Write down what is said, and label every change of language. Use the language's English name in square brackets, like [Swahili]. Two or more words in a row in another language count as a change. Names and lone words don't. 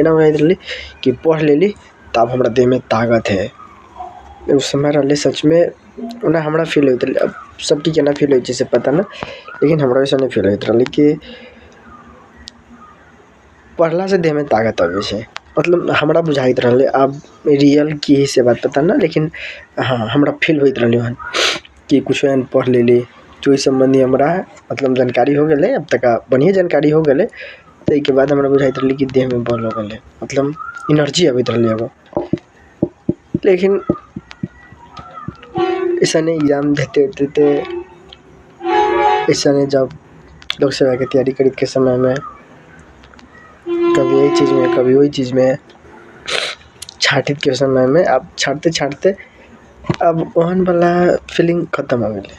[Maithili] एना बुझाइत रहली कि पढ़ लेली त अब हमरा देहमे ताकत है। एगो समय रहले सचमे ओना हमरा फील होइत रहले। अब सबके केना फील होइ छै से पता न, लेकिन हमरा वैसने फील होइत रहले कि पढ़ला से देहमे ताकत आबै छै। मतलब हमरा बुझाइत रहले, अब रियल की है से बात पता न, लेकिन हाँ हमरा फील होइत रहले हन कि कुछो एहन पढ़ लेली जो इस संबंधी हमरा मतलब जानकारी हो गेलै। अब तक बढ़िया जानकारी हो गेलै त एके बाद हमरा बुझाइत रहले कि देहमे बल हो गेलै, मतलब एनर्जी आबैत रहले अब। लेकिन ऐसने एग्जाम देते ऐसने जब लोक सेवा के तैयारी करत के समय में कभी यही चीज में कभी वही चीज में छाटित के समय में अब छाटते अब ओहन वाला फीलिंग खत्म हो गेले।